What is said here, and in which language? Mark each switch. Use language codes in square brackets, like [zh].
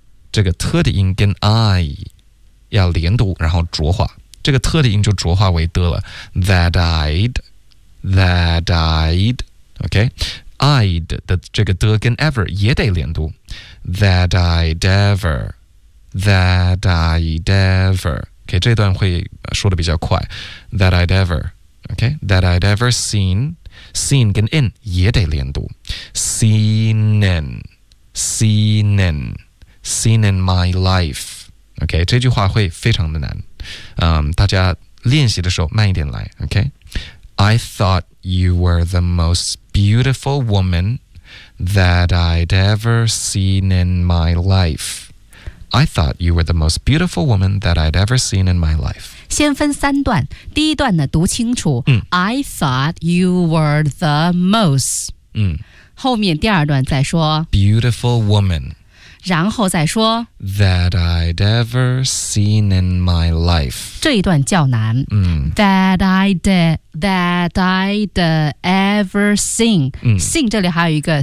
[zh] 这个特的音跟 I 要连读然后浊化这个特的音就浊化为的了 [en] that I'd that I'd OK I'd [zh] 的这个的跟 ever 也得连读 [en] That I'd ever, that I'd ever. Okay, [zh] 这段会说的比较快 [en] That I'd ever, okay, that I'd ever seen, seen 跟 in [zh] 也得连读 [en] Seen, seen, seen in my life. [zh] Okay, 这句话会非常的难。大家练习的时候慢一点来。 [en] Okay, I thought you were the most beautiful woman. That I'd ever seen in my life. I thought you were the most beautiful woman that I'd ever seen in my life. [zh] 先分三段，第一段呢读清楚。 [en] I thought you were the most. [zh] 后面第二段再说。 [en] Beautiful woman. [zh] 然后再说。 [en] That I'd ever seen in my life. [zh] 这一段较难。 [en] That I'd ever seen seen [zh] 这里还有一个